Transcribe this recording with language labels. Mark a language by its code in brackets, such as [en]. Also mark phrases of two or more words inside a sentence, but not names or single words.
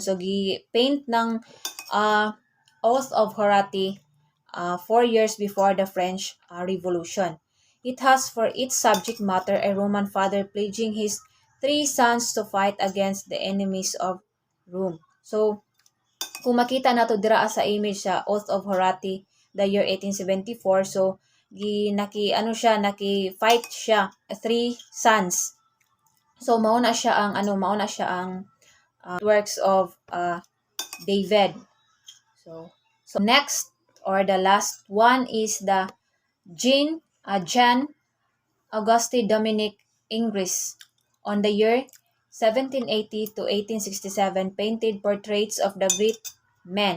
[en] So gi-paint ng Oath of Horace 4 years before the French Revolution. It has for its subject matter a Roman father pledging his 3 sons to fight against the enemies of Rome. [ceb] So kung makita nato dira sa image sa Oath of Horace, [en] the year 1874, [ceb] so naki-fight siya [en] 3 sons. [ceb] So mauna siya ang [en] works of David. So next, or the last one, is the Jean Auguste Dominique Ingres on the year 1780 to 1867 painted portraits of the great men.